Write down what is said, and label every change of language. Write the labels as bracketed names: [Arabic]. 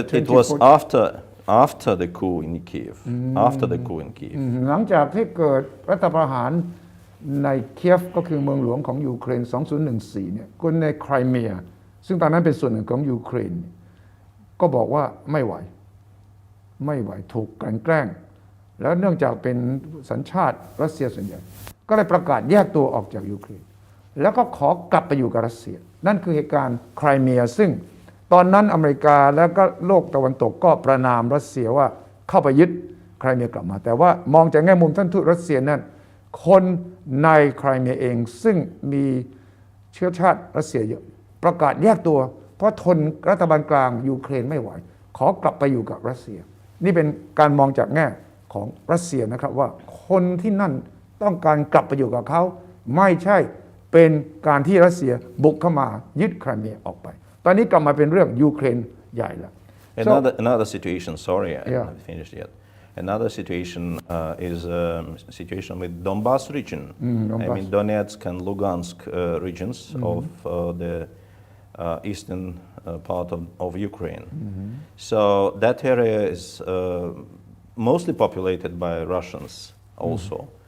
[English] It was after the coup in Kiev. After the coup in Kiev. [Thai] หลังจากที่เกิดรัฐประหารในเคียฟก็คือเมืองหลวงของยูเครน 2014 เนี่ยคนในไครเมียซึ่งตอนนั้นเป็นส่วนหนึ่งของยูเครน ก็บอกว่าไม่ไหวถูกกลั่นแกล้งแล้วเนื่องจากเป็นสัญชาติรัสเซียส่วนใหญ่ก็เลยประกาศแยกตัวออกจากยูเครนแล้วก็ขอกลับไปอยู่กับรัสเซียนั่นคือเหตุการณ์ไครเมียซึ่งตอนนั้นอเมริกาแล้วก็โลกตะวันตกก็ประณามรัสเซียว่าเข้าไปยึดไครเมียกลับมาแต่ว่ามองจากแง่มุมท่านทูตรัสเซียนั้นคนในไครเมียเองซึ่งมี เชื้อชาติรัสเซียเยอะประกาศแยกตัวเพราะทนรัฐบาลกลางยูเครนไม่ไหวขอกลับไปอยู่กับรัสเซียนี่เป็นการมองจากแง่ของรัสเซียนะครับว่าคนที่นั่นต้องการกลับไปอยู่กับเขาไม่ใช่เป็นการที่รัสเซียบุกเข้ามายึดไครเมียออกไปตอนนี้กลับมาเป็นเรื่องยูเครนใหญ่แล้ว [English] Another situation, sorry, I haven't finished yet. Another situation is a situation with Donbas region. I mean Donetsk and Lugansk regions of the eastern part of Ukraine. So that area is mostly populated by Russians also.